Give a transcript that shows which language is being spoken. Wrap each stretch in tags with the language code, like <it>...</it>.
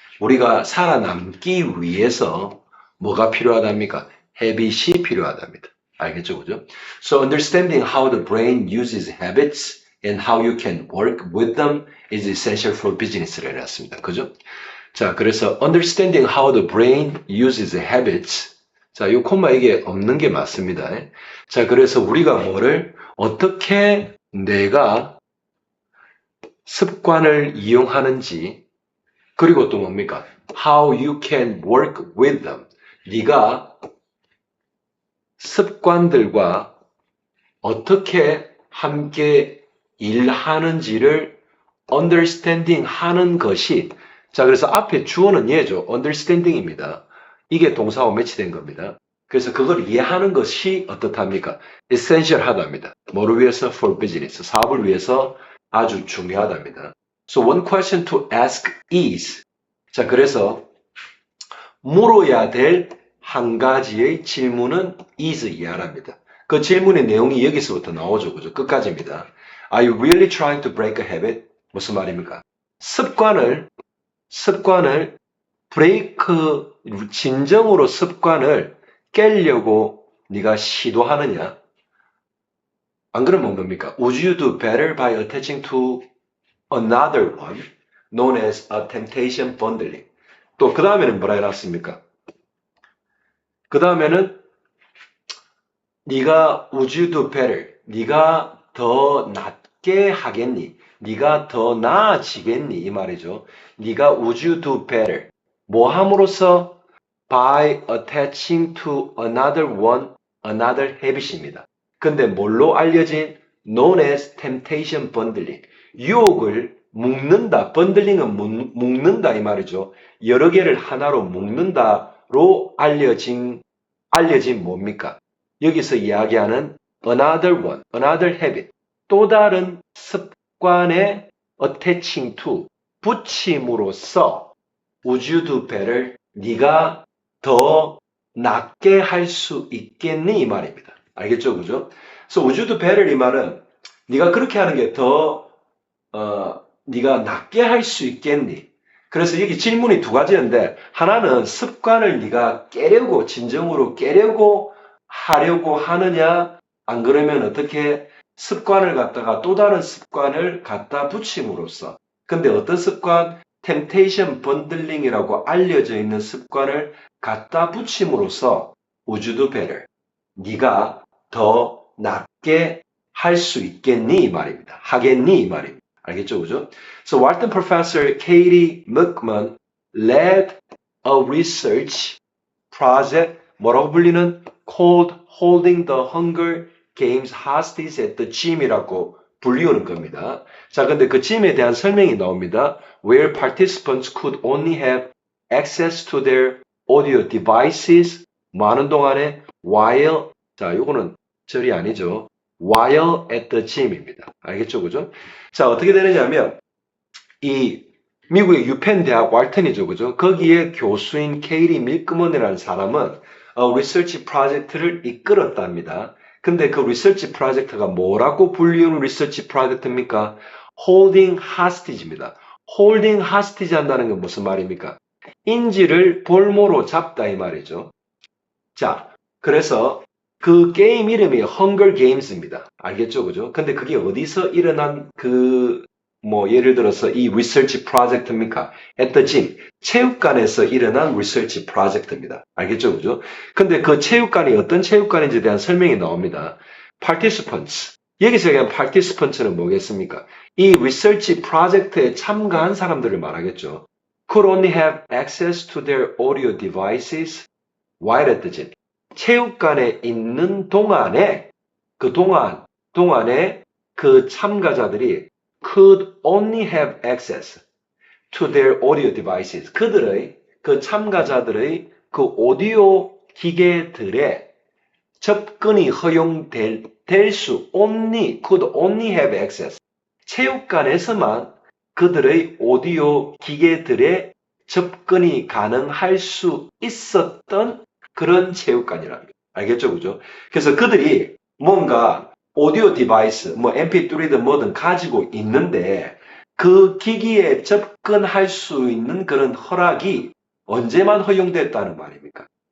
<ko>우리가 살아남기 위해서 뭐가 필요하답니까? habit이 필요하답니다. 알겠죠, 그죠?</ko> <en>So understanding how the brain uses habits and how you can work with them is essential for business</en> <ko>를 해놨습니다. 그죠? 자, 그래서</ko> <en>understanding how the brain uses habits.</en> <ko>자, 이 콤마 이게 없는 게 맞습니다. 자, 그래서 우리가 어떻게 내가 습관을 이용하는지, 그리고 또 뭡니까?</ko> <en>How you can work with them.</en> <ko>네가 습관들과 어떻게 함께 일하는지를 understanding 하는 것이, 자, 그래서 앞에 주어는 얘죠. understanding입니다. 이게 동사와 매치된 겁니다. 그래서 그걸 이해하는 것이 어떻답니까? essential 하답니다. 뭐를 위해서?</ko> <en>for business.</en> <ko>사업을 위해서 아주 중요하답니다.</ko> <en>So one question to ask is,</en> <ko>자, 그래서 물어야 될 한 가지의 질문은 is 이하랍니다. 그 질문의 내용이 여기서부터 나오죠. 그죠? 끝까지입니다.</ko> <en>Are you really trying to break a habit?</en> <ko>무슨 말입니까? 습관을 브레이크, 진정으로 습관을 깨려고 네가 시도하느냐? 안 그러면 뭡니까?</ko> <en>Would you do better by attaching to another one known as a temptation bundling?</en> <ko>또 그 다음에는 뭐라 해놨습니까? 그 다음에는 네가</ko> <en>would you do better?</en> <ko>네가 더 낫게 하겠니? 네가 더 나아지겠니? 이 말이죠. 네가</ko> <en>would you do better?</en> <ko>뭐 함으로써?</ko> <en>by attaching to another one, another habit입니다.</en> <ko>근데 뭘로 알려진?</ko> <en>known as temptation bundling.</en> <ko>유혹을 묶는다. 번들링은 묶는다 이 말이죠. 여러 개를 하나로 묶는다로 알려진 뭡니까? 여기서 이야기하는</ko> <en>another one, another habit,</en> <ko>또 다른 습관에</ko> <en>attaching to,</en> <ko>붙임으로써</ko> <en>would you do better?</en> <ko>네가 더 낫게 할 수 있겠니? 이 말입니다. 알겠죠? 그죠?</ko> <en>So would you do better?</en> <ko>이 말은 네가 그렇게 하는 게 더 네가 낫게 할 수 있겠니? 그래서 여기 질문이 두 가지인데, 하나는 습관을 네가 깨려고, 진정으로 깨려고 하려고 하느냐, 안 그러면 어떻게 습관을 갖다가 또 다른 습관을 갖다 붙임으로써. 근데 어떤 습관? 템테이션 번들링이라고 알려져 있는 습관을 갖다 붙임으로써</ko> <en>would you do better?</en> <ko>네가 더 낫게 할 수 있겠니? 이 말입니다. 하겠니? 이 말입니다. 알겠죠? 그죠?</ko> <en>So Wharton professor Katie McMahon led a research project,</en> <ko>뭐라고 불리는?</ko> <en>called Holding the Hunger Games Hostage at the Gym이라고</en> <ko>불리우는 겁니다. 자, 근데 그 gym에 대한 설명이 나옵니다.</ko> <en>Where participants could only have access to their audio devices</en> <ko>뭐 하는 동안에</ko> <en>while,</en> <ko>자, 요거는 절이 아니죠.</ko> <en>while at the gym입니다.</en> <ko>알겠죠? 그죠? 자, 어떻게 되느냐면, 이 미국의 유펜 대학 왈턴이죠. 그죠? 거기에 교수인 케이리 밀크먼이라는 사람은 리서치 프로젝트를 이끌었답니다. 근데 그 리서치 프로젝트가 뭐라고 불리우는 리서치 프로젝트입니까?</ko> <en>holding hostage입니다. holding hostage</en> <ko>한다는 건 무슨 말입니까? 인지를 볼모로 잡다 이 말이죠. 자, 그래서 그 게임 이름이 Hunger Games입니다. 알겠죠? 그죠? 근데 그게 어디서 일어난 예를 들어서 이 리서치 프로젝트입니까?</ko> <en>At the gym.</en> <ko>체육관에서 일어난 리서치 프로젝트입니다. 알겠죠? 그죠? 근데 그 체육관이 어떤 체육관인지에 대한 설명이 나옵니다. Participants. 여기서 얘기한 participants는 뭐겠습니까? 이 리서치 프로젝트에 참가한 사람들을 말하겠죠.</ko> <en>Could only have access to their audio devices while at the gym.</en> <ko>체육관에 있는 동안에 동안에 그 참가자들이</ko> <en>could only have access to their audio devices.</en> <ko>그 참가자들의 그 오디오 기계들에 접근이 허용될 수</ko> <en>could only have access.</en> <ko>체육관에서만 그들의 오디오 기계들의 접근이 가능할 수 있었던 그런 체육관이랍니다. 알겠죠? 그죠? 그래서 그들이 뭔가 오디오 디바이스, 뭐 MP3든 뭐든 가지고 있는데 그 기기에 접근할 수 있는 그런 허락이 언제만 허용됐다는 말입니까?</ko>